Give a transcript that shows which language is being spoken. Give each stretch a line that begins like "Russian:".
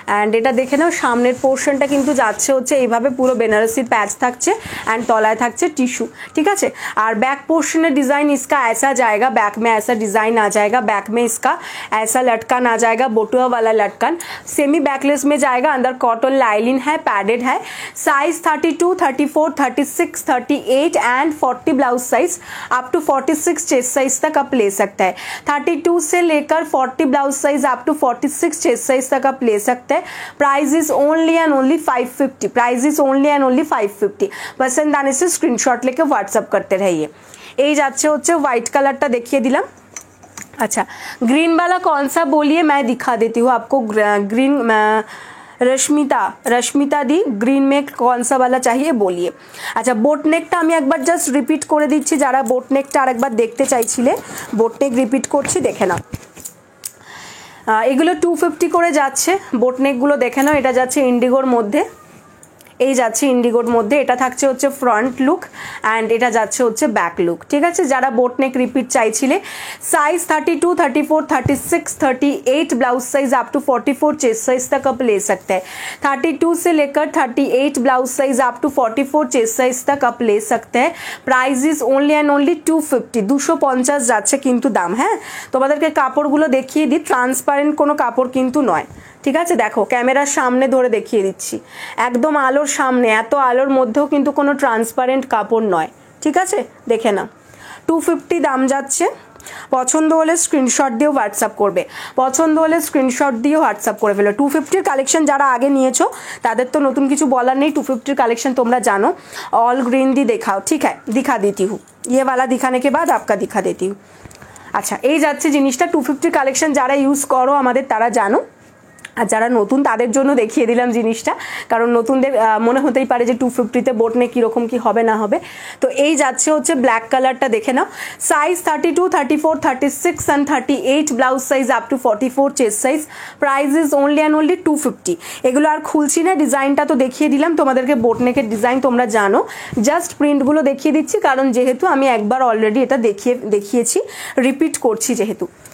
Bangla: And এটা দেখে নাও সামনের পোর্শনটা কিন্তু যাচ্ছে হচ্ছে এইভাবে, পুরো বেনারসির প্যাচ থাকছে एंड তলায় থাকছে টিস্যু, ঠিক আছে।
Hindi: আর बैक पोर्शन डिज़ाइन इसका ऐसा जाएगा, बैक में ऐसा डिज़ाइन आ जाएगा, बैक में इसका ऐसा लटकन आ जाएगा, बोटुआ वाला लटकन, सेमी बैकलेस में जाएगा, अंदर कॉटन लाइलिन है, पैडेड है। Size 32, 34, 36, 38 and 40 blouse size up to 46 chest size तक आप ले सकते हैं। 32 से लेकर 40 blouse size up to 46 chest size तक आप ले सकते हैं।
English: Price is only and only 550, price is only and only 550।
Hindi: पसंद आने से स्क्रीनशॉट लेके व्हाट्सअप करते रहिए।
Bangla: এই যাচ্ছে হচ্ছে হোয়াইট কালারটা দেখিয়ে দিলাম।
Hindi: अच्छा ग्रीन वाला कौन सा बोलिए, मैं दिखा देती हूँ आपको। ग्रीन रश्मिता दी, ग्रीन में कौन सा वाला चाहिए बोलिए।
Bangla: अच्छा बोटनेकটা আমি একবার জাস্ট রিপিট করে দিচ্ছি, যারা बोटनेकটা আরেকবার দেখতে চাইছিলে बोटनेक রিপিট করছি, দেখে নাও। এগুলো 250 করে যাচ্ছে बोटनेकগুলো, দেখে নাও। এটা যাচ্ছে ইন্ডিগোর মধ্যে, এই যাচ্ছে ইন্ডিগোর মধ্যে, এটা থাকছে হচ্ছে ফ্রন্ট লুক অ্যান্ড এটা যাচ্ছে হচ্ছে ব্যাক লুক, ঠিক আছে। যারা बोटनेक रिपीट চাইছিলে,
Hindi: size 32, 34, 36, 38 blouse size up to 44 chest size तक आप ले सकते हैं। 32 से लेकर 38 blouse size up to 44 chest size तक आप ले सकते हैं।
English: price is only and only 250, 250
Bangla: যাচ্ছে কিন্তু দাম। হ্যাঁ তোমাদেরকে কাপড়গুলো দেখিয়ে দিই, ট্রান্সপারেন্ট কোনো কাপড় কিন্তু নয়, ঠিক আছে। দেখো ক্যামেরার সামনে ধরে দেখিয়ে দিচ্ছি, একদম আলোর সামনে, এত আলোর মধ্যেও কিন্তু কোনো ট্রান্সপারেন্ট কাপড় নয়, ঠিক আছে। দেখে নাও 250 দাম যাচ্ছে। পছন্দ হলে স্ক্রিনশট দিয়ে হোয়াটসঅ্যাপ করবে, পছন্দ হলে স্ক্রিনশট দিয়ে হোয়াটসঅ্যাপ করে ফেলো। 250 কালেকশন যারা আগে নিয়েছো তাদের তো নতুন কিছু বলার নেই, 250 কালেक्शन তোমরা জানো।
Hindi: ऑल ग्रीन दी दिखाओ, ठीक है दिखा देती हूँ, ये वाला दिखाने के बाद आपका दिखा देती हूँ।
Bangla: আচ্ছা এই যাচ্ছে জিনিসটা 250 কালেকশন, যারা ইউজ করো আমাদের তারা জানো। আর যারা নতুন তাদের জন্য দেখিয়ে দিলাম জিনিসটা, কারণ নতুনদের মনে হতেই পারে যে 250-তে বোট নেক কীরকম কী হবে না হবে। তো এই যাচ্ছে হচ্ছে ব্ল্যাক কালারটা, দেখে নাও। Size 32, 34, 36 and 38, blouse size up to 44, chest size. Price is only and only 250। এগুলো আর খুলছি না, ডিজাইনটা তো দেখিয়ে দিলাম তোমাদেরকে, বোট নেকের ডিজাইন তোমরা জানো, জাস্ট প্রিন্টগুলো দেখিয়ে দিচ্ছি, কারণ যেহেতু আমি একবার অলরেডি এটা দেখিয়েছি, রিপিট করছি যেহেতু।